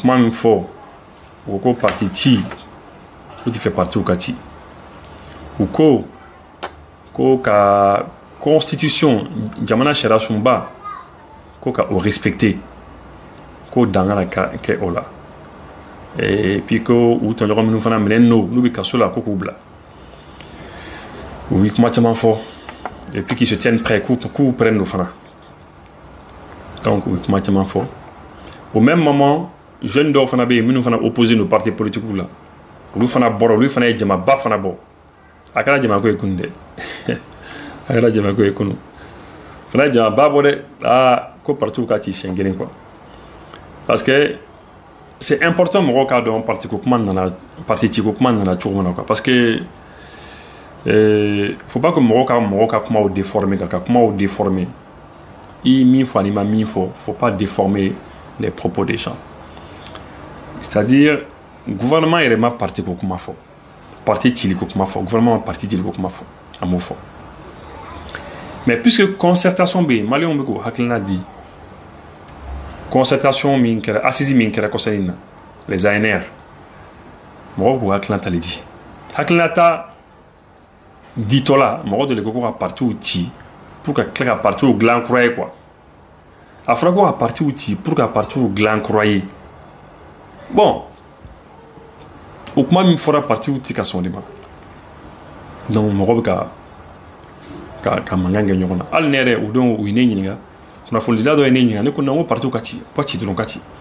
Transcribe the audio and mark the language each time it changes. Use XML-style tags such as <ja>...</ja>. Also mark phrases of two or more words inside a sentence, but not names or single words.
<bm>kuma min fɔ u ko parti ci u tɛ fɛ partiw ka ci u ko ka constitution jamana sariya sunba ko ka o respecter ko dan kana kɛ o la</bm> <fr>et puis</fr> <bm>ko u tɔɲɔgɔn minnu fana minɛnen don n'u bɛ kaso la ko k'u bila u ye kuma caman fɔ</bm> <fr>et puis qu'ils se tiennent</fr> <bm>prêts k'u prennent o fana donc u ye kuma caman fɔ</bm> <fr>au même moment jeunes</fr> <bm>dɔw fana bɛ yen minnu fana</bm> <fr>opposé nos partis politiques</fr> <bm>la olu fana bɔra olu fana ye jamaba fana bɔ a kɛra jamako ye kunu dɛ a kɛra jamako ye kunu fana ye jamaba bɔ dɛ ko partiw ka ci siɲɛ kelen</bm> <fr>quoi parce que c'est important</fr> <bm>mɔgɔw k'a dɔn parti ciko kuma nana cogo min na</bm> <fr>quoi parce que faut pas que</fr> <bm>mɔgɔw ka kumaw déformer ka kumaw déformer i min fɔ ani ma min fɔ</bm> <fr>faut pas déformer les propos des gens c'est-à-dire</fr> <bm>gouvernement yɛrɛ ma parti ko kuma fɔ parti cili ko kuma fɔ gouvernement ma parti cili ko kuma fɔ a m'o fɔ</bm> <fr>mais puisque concertation</fr> <bm>bɛ yen maliyɛnw bɛ k'o hakilina di concertation min kɛra assise min kɛra kɔsɛni na</bm> <fr>les ANR</fr> <bm>mɔgɔw k'u hakilina tali di hakilina ta ditɔ la mɔgɔ dɔ de ko ka partiw ci pour ka tila ka partiw dilan kura ye quoi a fɔra ko ka partiw ci pour ka partiw dilan kura ye bon o kuma min fɔra partiw ti ka sɔn de ma donc mɔgɔ bɛ ka mankan kɛ ɲɔgɔn na hali ne yɛrɛ o don u ye ne ɲininka kunnafonidila dɔ ye ne ɲininka ne ko non ko partiw ka ci ko ci dɔrɔn ka ci</bm>